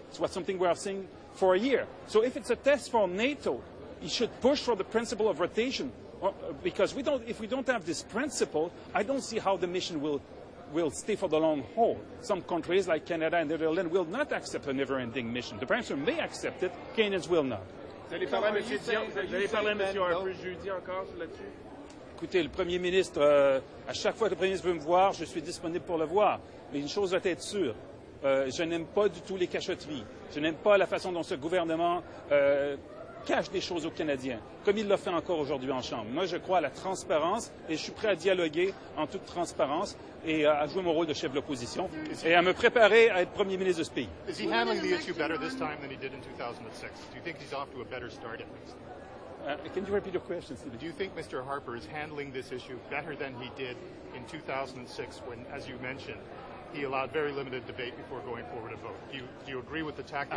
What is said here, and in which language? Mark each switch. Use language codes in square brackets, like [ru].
[en] It's something we are saying for a year. So if it's a test for NATO, he should push for the principle of rotation, because if we don't have this principle, I don't see how the mission will stay for the long haul. Some countries like Canada and the Netherlands will not accept a never-ending mission. The Prime Minister may accept it, Kenyans will not. [fr] Vous allez parler à M. Dion, vous allez parler à M. Harper jeudi encore là-dessus? Écoutez, le Premier ministre, à chaque fois que le Premier ministre veut me voir, je suis disponible pour le voir. Mais une chose doit être sûre, je n'aime pas du tout les cachotteries. Je n'aime pas la façon dont ce gouvernement cache des choses aux Canadiens, comme il l'a fait encore aujourd'hui en Chambre. Moi, je crois à la transparence et je suis prêt à dialoguer en toute transparence et à jouer mon rôle de chef de l'opposition et à me préparer à être Premier ministre de ce pays. [en] Is he handling the issue better this time than he did in 2006? Do you think he's off to a better start at least? Can you repeat your question, Stephen? Do you think Mr. Harper is handling this issue better than he did in 2006 when, as you mentioned, he allowed very limited debate before going forward to vote? Do you agree with the tactics?